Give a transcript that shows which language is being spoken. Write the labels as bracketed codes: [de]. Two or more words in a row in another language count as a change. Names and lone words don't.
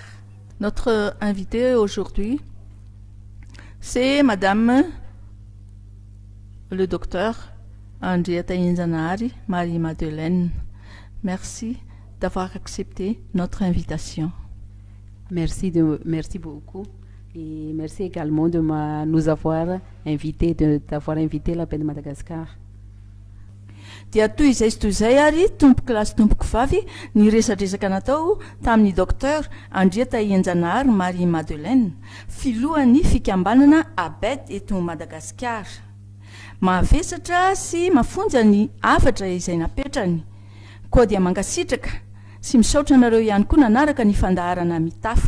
[fr] Notre invitée aujourd'hui, c'est Madame le docteur Henrietta Inzanari Marie-Madeleine. Merci d'avoir accepté notre invitation. Merci beaucoup. Et merci également de nous avoir invité, d'avoir invité l'APED Madagascar. [mg] Dia toy izay ary tompoky lasy tompoky vavy ny resadresaka natao tamin'ny docteur Henrietta Inzanari Marie-Madeleine, filohan'ny fikambanana APED eto Madagasikara. Mahavesatra sy mafonja ny afatra izay napetrany, koa dia mangasitraka sy misaotra anareo ihany koa nanaraka ny fandaharana mitafa.